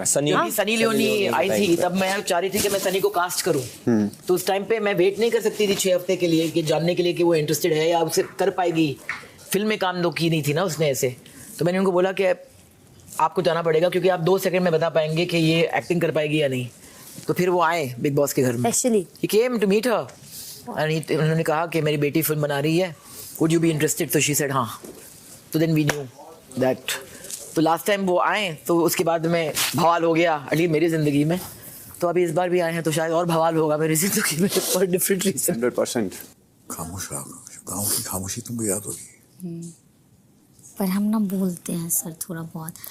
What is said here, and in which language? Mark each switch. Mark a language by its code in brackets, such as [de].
[hi] Sunny Leone आई थी, तब मैं चाह रही थी कि मैं सनी को कास्ट करूं। तो उस टाइम पे मैं वेट नहीं कर सकती थी 6 हफ्ते के लिए कि जानने के लिए कि वो इंटरेस्टेड है या उसे कर पाएगी। फिल्म में काम की नहीं थी ना उसने ऐसे। तो मैंने उनको बोला कि आपको जाना पड़ेगा क्योंकि आप 2 सेकंड में बता पाएंगे कि ये एक्टिंग कर पाएगी या नहीं। तो फिर वो आए बिग बॉस के घर में। [en] He came to meet her and [hi] उन्होंने कहा कि मेरी बेटी फिल्म बना रही है, [en] would you be interested? तो she said [hi] हाँ। [en] तो then we knew that। [hi] तो लास्ट टाइम वो आए तो उसके बाद में बवाल हो गया अली मेरी ज़िंदगी में। तो अभी इस बार भी आए हैं तो शायद और बवाल होगा मेरी ज़िंदगी में [en] For different reason. [hi] 100%। खामोश रहा, गाँव की खामोशी तुमको याद होगी। पर हम ना बोलते हैं सर थोड़ा बहुत।